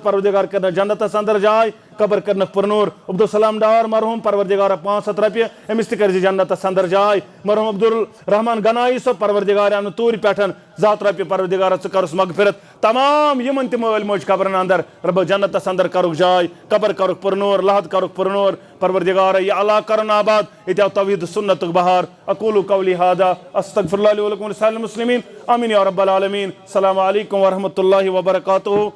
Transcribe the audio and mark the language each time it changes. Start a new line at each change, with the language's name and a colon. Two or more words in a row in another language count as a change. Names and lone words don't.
Kashmiri: پروردگار کرنس جنتس اندر جاے قبر کرنس پُرنور عبدالسلام ڈار مرحوٗم پروردگارا 500 رۄپیہِ أمِس تہِ کٔرزِ جنتس اندر جاے مرحوٗم عبدالرحمان گنایی صٲب پروردگار انہٕ توٗرِ پٮ۪ٹھ 100 رۄپیہِ پروردگارا ژٕ کرُس مغفرت تمام یِمن تہِ مٲلۍ ماجہِ قبرن اندر رۄبا جنتس اندر کرُکھ جاے قبر کرُکھ پُرنور لحد کرُکھ پُرنور پروردگارا یہِ علاقہٕ کرُن آباد ییٚتہِ آو توحیٖد سُنتُک بہار
Arabic: اقولُ قولی ہادا استغفر اللہ لِی ولکم ولسائر المسلمین آمین یا رب العالمین السلام علیکم ورحمۃ اللہ وبرکاتہ.